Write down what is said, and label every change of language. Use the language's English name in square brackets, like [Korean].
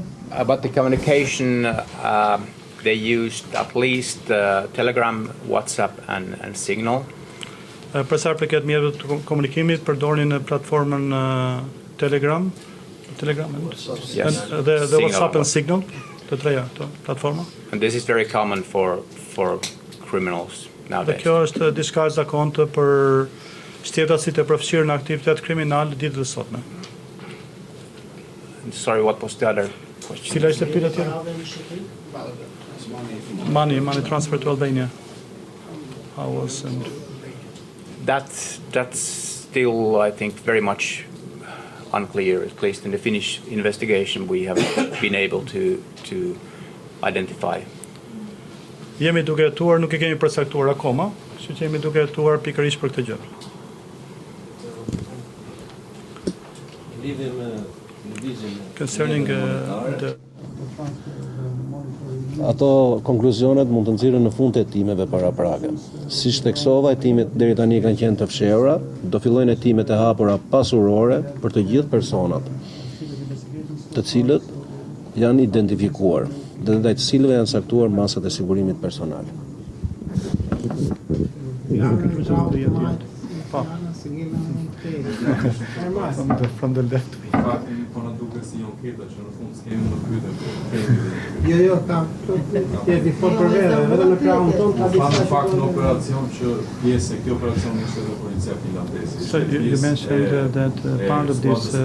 [English] About the communication, they used at least Telegram, WhatsApp, and Signal. [Albanian] Për sa përket mjeteve të komunikimit, përdorin në platformën Telegram, [English] Yes. [Albanian] dhe WhatsApp and Signal, të treja këto platforma. [English] And this is very common for criminals [Albanian] Dhe [English] nowadays. [Albanian] kjo është diçka e zakontë për shtetasit e përfshirë në aktivitet kriminal ditët e sotme. [English] Sorry, what was the other question? [Albanian] Cila ishte pyetja tjetër? [English] Money transfer to Albania. How was and That's still, I think, very much unclear. At least in the Finnish investigation, we have been able to identify. [Albanian] Jemi duke hetuar, nuk e kemi përcaktuar akoma, kështu që jemi duke hetuar pikërisht për këtë gjë. [English] Concerning the [Albanian] Ato konkluzionet mund të nxirren në fund të hetimeve paraprake. Siç theksova, hetimet deri tani kanë qenë të fshehura, do fillojnë hetimet e hapura pasurore për të gjithë personat, të cilët janë identifikuar dhe ndaj të cilëve janë saktuar masat e sigurimit personal. [English] from the left. [Albanian] Po na duket si një anketa që në fund s'kemi më pyetur. Jo, ti fol për vete, vetëm në krahun ton ka Në fakt në operacion që pjesë e këtij operacioni ishte edhe policia finlandeze. [English] So you mentioned that part of this